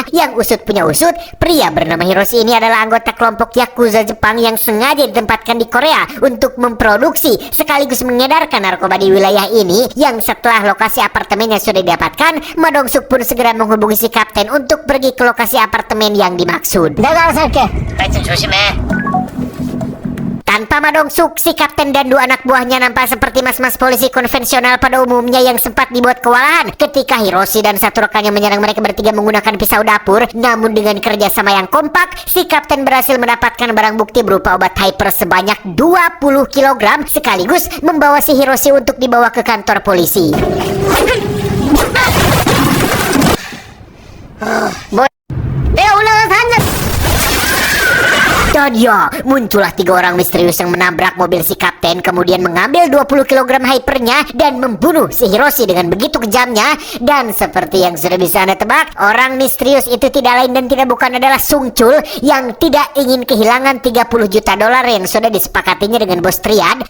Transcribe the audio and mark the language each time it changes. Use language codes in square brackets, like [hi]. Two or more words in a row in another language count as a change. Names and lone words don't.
[id] Yang usut punya usut, pria bernama Hiroshi ini adalah anggota kelompok Yakuza Jepang yang sengaja ditempatkan di Korea untuk memproduksi sekaligus mengedarkan narkoba di wilayah ini. Yang setelah lokasi apartemennya sudah didapatkan, Madongsuk pun segera menghubungi si kapten untuk pergi ke lokasi apartemen yang dimaksud. [ko] 내가 알아서 할게. 하여튼 조심해. [id] Tanpa Madongsuk, si kapten dan dua anak buahnya nampak seperti mas-mas polisi konvensional pada umumnya yang sempat dibuat kewalahan ketika Hiroshi dan satu rekannya menyerang mereka bertiga menggunakan pisau dapur. Namun dengan kerjasama yang kompak, si kapten berhasil mendapatkan barang bukti berupa obat hyper sebanyak 20 kg sekaligus membawa si Hiroshi untuk dibawa ke kantor polisi. [ko] 내가 올라가서 한 잔. [id] Dan ya, muncullah 3 orang misterius yang menabrak mobil si kapten, kemudian mengambil 20 kg hypernya dan membunuh si Hiroshi dengan begitu kejamnya. Dan seperti yang sudah bisa Anda tebak, orang misterius itu tidak lain dan tidak bukan adalah Sung Chul yang tidak ingin kehilangan 30 juta dolar yang sudah disepakatinya dengan bos Triad.